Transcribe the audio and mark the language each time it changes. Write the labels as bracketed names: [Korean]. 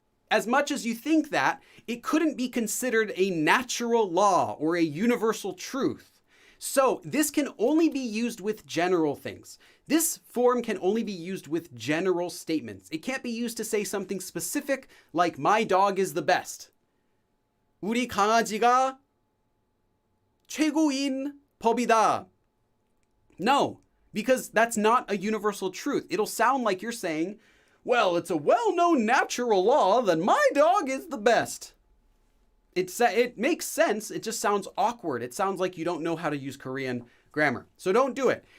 [English] As much as you think that, it couldn't be considered a natural law or a universal truth. So this can only be used with general things. This form can only be used with general statements. It can't be used to say something specific like my dog is the best. [Korean] 우리 강아지가 최고인 법이다. [English] No, because that's not a universal truth. It'll sound like you're saying, well, it's a well-known natural law that my dog is the best. It makes sense. It just sounds awkward. It sounds like you don't know how to use Korean grammar. So don't do it.